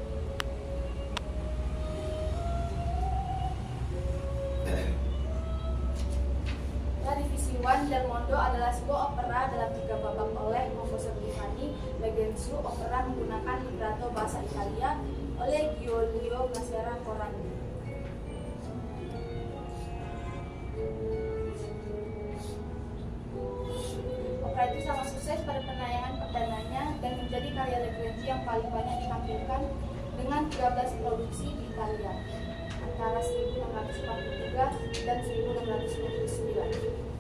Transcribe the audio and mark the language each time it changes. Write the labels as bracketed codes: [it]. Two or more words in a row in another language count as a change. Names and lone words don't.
[id] Dari Visione del Mondo adalah sebuah opera dalam 3 babak oleh komposer Giovanni Legrenzi. Opera menggunakan libretto bahasa Italia oleh Giulio Massera Corradi. Opera itu sangat sukses pada penayangan perdananya dan menjadi karya Legrenzi yang paling banyak ditampilkan dengan 13 produksi di Italia antara 1643 dan 1659.